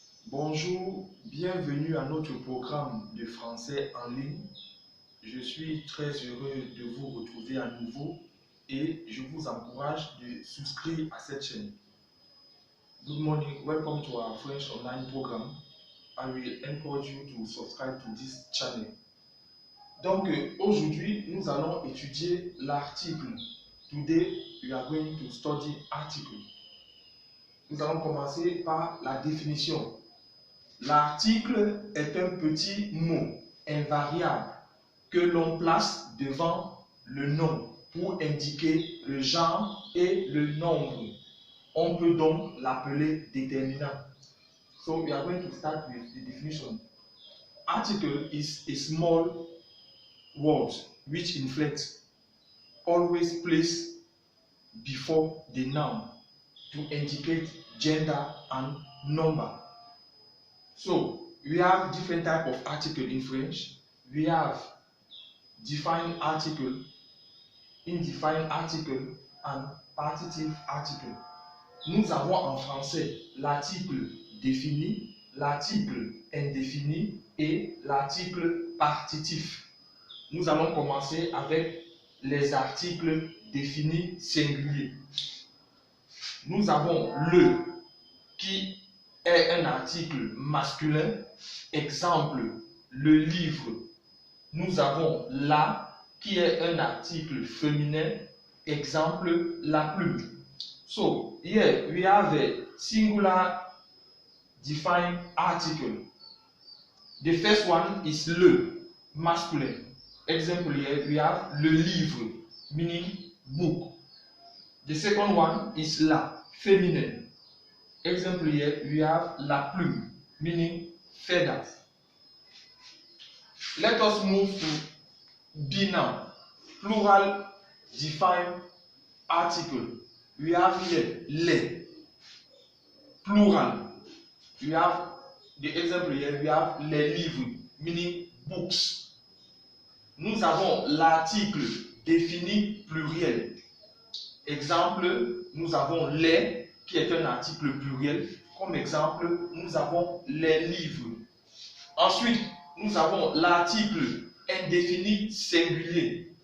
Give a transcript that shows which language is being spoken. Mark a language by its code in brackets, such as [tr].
[fr] Bonjour, bienvenue à notre programme de français en ligne. Je suis très heureux de vous retrouver à nouveau et je vous encourage de souscrire à cette chaîne. [en] Good morning, welcome to our French online program. I will encourage you to subscribe to this channel. [fr] Donc aujourd'hui, nous allons étudier l'article. [en] Today, we are going to study article. [fr] Nous allons commencer par la définition. L'article est un petit mot invariable que l'on place devant le nom pour indiquer le genre et le nombre. On peut donc l'appeler déterminant. [en] So we are going to start with the definition. Article is a small word which inflects, always placed before the noun to indicate gender and number. So, we have different types of article in French. We have defined article, indefined article, and partitive article. [fr] Nous avons en français l'article défini, l'article indéfini et l'article partitif. Nous allons commencer avec les articles définis singuliers. Nous avons le qui est un article masculin, exemple le livre. Nous avons la qui est un article féminin, exemple la plume. [en] So here we have a singular defined article. The first one is le masculine. Example here we have [fr] le livre, [en] meaning book. The second one is la feminine. Example here, we have [fr] la plume, [en] meaning feathers. Let us move to B now. Plural defined article. We have here les. Plural. We have the example here, we have [fr] les livres, [en] meaning books. [fr] Nous avons l'article défini pluriel. Exemple, nous avons les qui est un article pluriel. Comme exemple, nous avons les livres. Ensuite, nous avons l'article indéfini singulier.